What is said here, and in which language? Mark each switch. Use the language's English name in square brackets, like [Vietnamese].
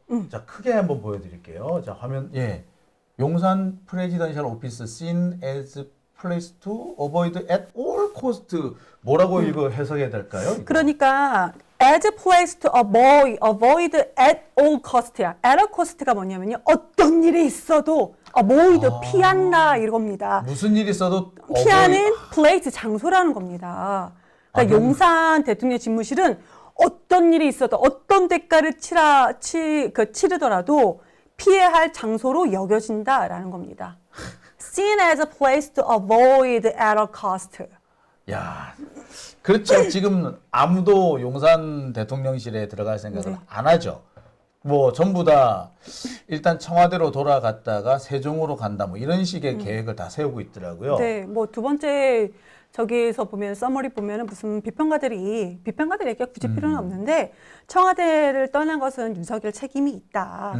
[Korean] 자 크게 한번 보여드릴게요. 자 화면 용산 프레지던셜 오피스 [English] seen as place to avoid at all cost [Korean] 뭐라고 이거 해석해야 될까요? 이거? 그러니까 [English] as place to avoid at all cost야. at all cost가 [Korean] 뭐냐면요. 어떤 일이 있어도 [English] avoid [Korean] 피한다 이겁니다. 무슨 일이 있어도 피하는 [English] place [Korean] 장소라는 겁니다. 그러니까 용산 대통령 집무실은 어떤 일이 있어도 어떤 대가를 치르더라도 피해야 할 장소로 여겨진다라는 겁니다. [English] Seen as a place to avoid at all cost. [Korean] 야, 그렇죠. 지금 아무도 용산 대통령실에 들어갈 생각을 안 하죠. 뭐 전부 다 일단 청와대로 돌아갔다가 세종으로 간다 뭐 이런 식의 계획을 다 세우고 있더라고요. 네, 뭐 두 번째 저기에서 보면 서머리 보면은 무슨 비평가들이 얘기가 굳이 필요는 없는데 청와대를 떠난 것은 윤석열 책임이 있다.